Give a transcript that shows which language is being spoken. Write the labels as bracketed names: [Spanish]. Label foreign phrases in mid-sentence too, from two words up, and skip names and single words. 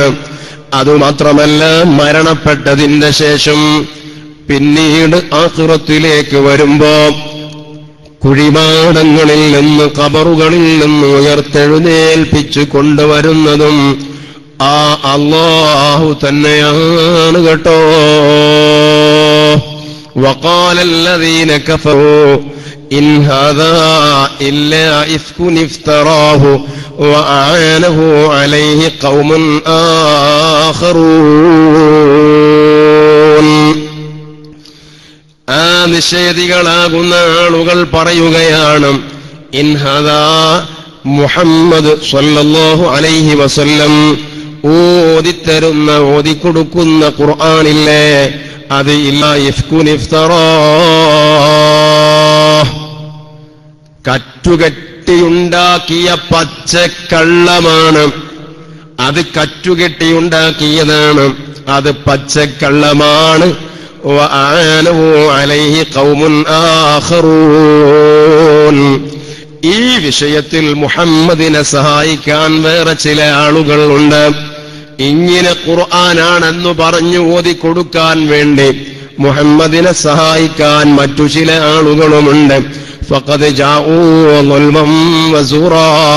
[Malayalam] അതുമാത്രമല്ല, മരണപ്പെട്ടതിന്റെ ശേഷം പിന്നീട് ആഖിറത്തിലേക്ക് വരുമ്പോ കുഴിമാടങ്ങളിൽ നിന്ന് ഖബറുകളിൽ നിന്ന് ഉയർത്തെഴുന്നേൽപ്പിച്ചു കൊണ്ടുവരുന്നതും ആ അല്ലാഹു തന്നെയാണ് കേട്ടോ. [Arabic] وقال الذين كفروا إن هذا إلا إفك افتراه وأعانه عليه قوم آخرون. [Malayalam] ആ നിഷേധികളാകുന്ന ആളുകൾ പറയുകയാണ്, [Arabic] إن هذا [Malayalam] മുഹമ്മദ് [Arabic] صلى الله عليه وسلم [Malayalam] ഓതിത്തരുന്ന ഓതിക്കൊടുക്കുന്ന ഖുർആനില്ലേ, അത് [Arabic] إلا إفك افتراه, [Malayalam] കറ്റുകെട്ടിയുണ്ടാക്കിയ പച്ചക്കള്ളമാണ്. അത് കറ്റുകെട്ടിയുണ്ടാക്കിയതാണ്, അത് പച്ചക്കള്ളമാണ്. [Arabic] وأعانه عليه قوم آخرون. [Malayalam] ഈ വിഷയത്തിൽ മുഹമ്മദിനെ സഹായിക്കാൻ വേറെ ചില ആളുകൾ ഉണ്ട്. ഇങ്ങനെ ഖുർആനാണെന്ന് പറഞ്ഞു ഓതിക്കൊടുക്കാൻ വേണ്ടി മുഹമ്മദിനെ സഹായിക്കാൻ മറ്റു ചില ആളുകളുമുണ്ട്. [Arabic] فقد جاءوا ظلما وزورا.